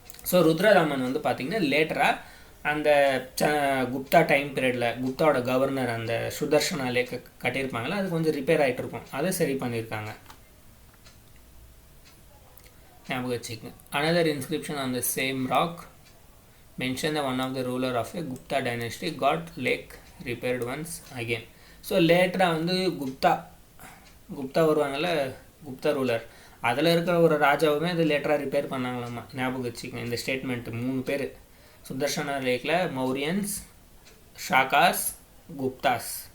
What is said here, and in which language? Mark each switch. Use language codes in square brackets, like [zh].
[ta] So Rudradaman வந்து பார்த்திங்கன்னா லேட்டராக அந்த குப்தா டைம் பீரியடில் குப்தாவோட கவர்னர் அந்த சுதர்ஷனா லேக் கட்டியிருப்பாங்களா, அது கொஞ்சம் ரிப்பேர் ஆகிட்டு இருக்கும், அதை சரி பண்ணியிருக்காங்க. ஞாபகம் வச்சுக்கங்க. [en] Another inscription on the same rock mention that one of the ruler of a Gupta dynasty got lake repaired once again. [ta] So லேட்டராக வந்து குப்தா வருவாங்கள்ல, குப்தா ரூலர், அதில் இருக்கிற ஒரு ராஜாவுமே அது லேட்டராக ரிப்பேர் பண்ணாங்களாமா. ஞாபகம் வச்சுக்கோங்க இந்த ஸ்டேட்மெண்ட்டு. 3 பேர் சுதர்ஷனா லேக்கில் மௌரியன்ஸ், ஷாக்காஸ், குப்தாஸ்.